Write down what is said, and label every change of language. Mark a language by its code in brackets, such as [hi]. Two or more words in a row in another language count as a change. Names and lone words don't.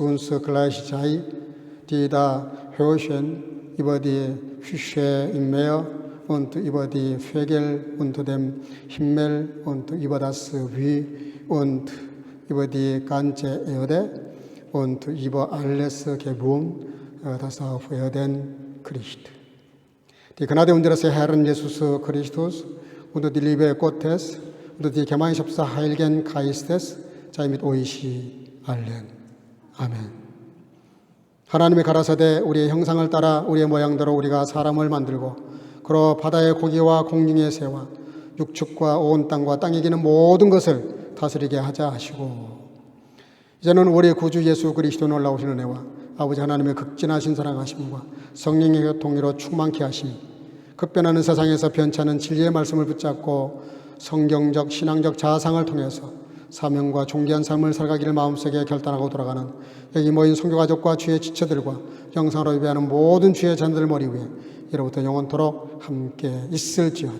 [de] uns gleich sei, die da herrschen über die Fische im Meer und über die Vögel unter dem Himmel und über das Vieh und über die ganze Erde und über alles Geblüm, das auf Erden kriecht. Die Gnade unseres Herrn Jesus Christus und die Liebe Gottes und die Gemeinschaft des Heiligen Geistes sei mit euch allen. [ko] 아멘. 하나님의 가라사대 우리의 형상을 따라 우리의 모양대로 우리가 사람을 만들고 그로 바다의 고기와 공중의 새와 육축과 온 땅과 땅에 기는 모든 것을 다스리게 하자 하시고, 이제는 우리 구주 예수 그리스도 놀라우신 은혜와 아버지 하나님의 극진하신 사랑하심과 성령의 교통으로 충만케 하심이 급변하는 세상에서 변치않는 진리의 말씀을 붙잡고 성경적 신앙적 자아상을 통해서 사명과 존귀한 삶을 살아가기를 마음속에 결단하고 돌아가는 여기 모인 선교가족과 주의 지체들과 영상으로 예배하는 모든 주의 자녀들 머리 위에 이로부터 영원토록 함께 있을지어다.